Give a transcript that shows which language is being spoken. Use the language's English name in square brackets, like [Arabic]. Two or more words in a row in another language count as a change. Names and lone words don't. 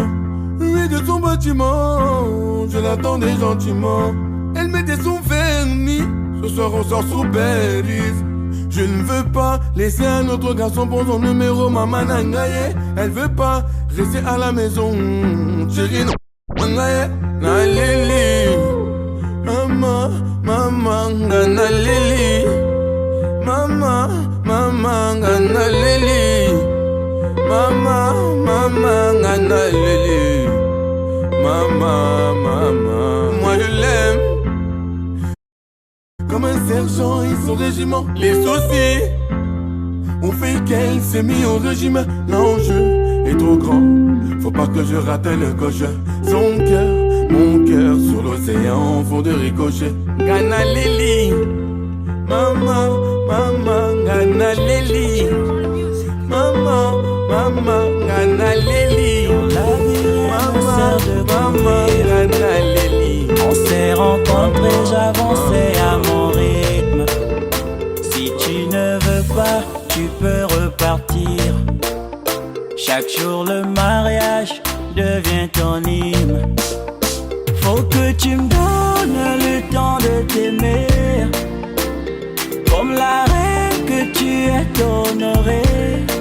[French] Oui, de son bâtiment, je l'attendais gentiment. Elle mettait son vernis, ce soir on sort sous Belize. Je ne veux pas laisser un autre garçon pour son numéro, maman nangaye. Elle veut pas rester à la maison, chérie nangaye. [Lingala] Nalili, mama, mama, nalili. Mama, mama, nalili. Mama, mama, nalili. Mama, mama, [French] moi je l'aime comme un sergent et son régiment. Les soucis ont fait qu'elle s'est mise au régime. L'enjeu est trop grand, faut pas que je rate le coche. Son cœur, mon cœur sur l'océan, fond de ricochet. [Lingala] Gana Lili, mama, mama, Gana Lili. Mama, mama, Gana Lili. Mama, mama, Gana Lili. [French] On s'est rencontrés, j'avançais à mon rythme. Si tu ne veux pas, tu peux repartir. Chaque jour le mariage devient ton hymne. Faut que tu me donnes le temps de t'aimer, comme la reine que tu es honorée.